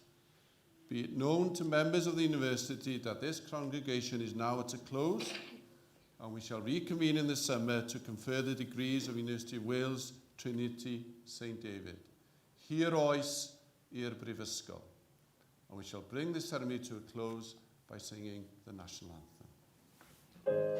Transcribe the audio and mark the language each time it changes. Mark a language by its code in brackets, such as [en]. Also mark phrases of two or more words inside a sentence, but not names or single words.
[en] Be it known to members of the University that this congregation is now at a close and we shall reconvene in the summer to confer the degrees of University of Wales Trinity St David. [cy] Hir oes i'r Brifysgol. [en] And we shall bring this ceremony to a close by singing the national anthem.